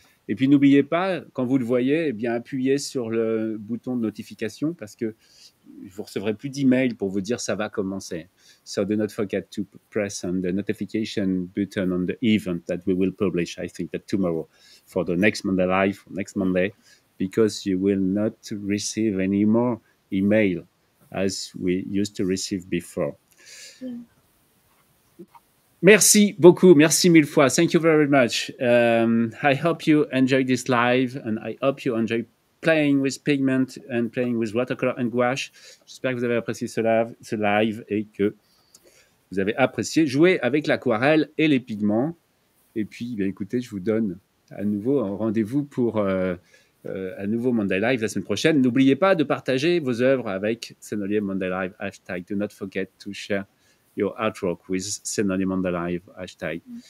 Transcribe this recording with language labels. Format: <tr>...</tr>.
<fr>Et puis n'oubliez pas, quand vous le voyez, eh bien appuyez sur le bouton de notification parce que vous recevrez plus d'emails pour vous dire ça va commencer.</fr> <en>So do not forget to press on the notification button on the event that we will publish, I think that tomorrow, for the next Monday Live, next Monday, because you will not receive any more email as we used to receive before.</en> <fr>Yeah. Merci beaucoup. Merci 1000 fois.</fr> <en>Thank you very much. I hope you enjoyed this live and I hope you enjoy playing with pigment and playing with watercolor and gouache.</en> <fr>J'espère que vous avez apprécié ce live et que vous avez apprécié jouer avec l'aquarelle et les pigments. Et puis, bien, écoutez, je vous donne à nouveau un rendez-vous pour un nouveau Monday Live la semaine prochaine. N'oubliez pas de partager vos œuvres avec Senolier Monday Live hashtag.</fr> <en>Do not forget to share your artwork with Senolier Monday Live hashtag.</en>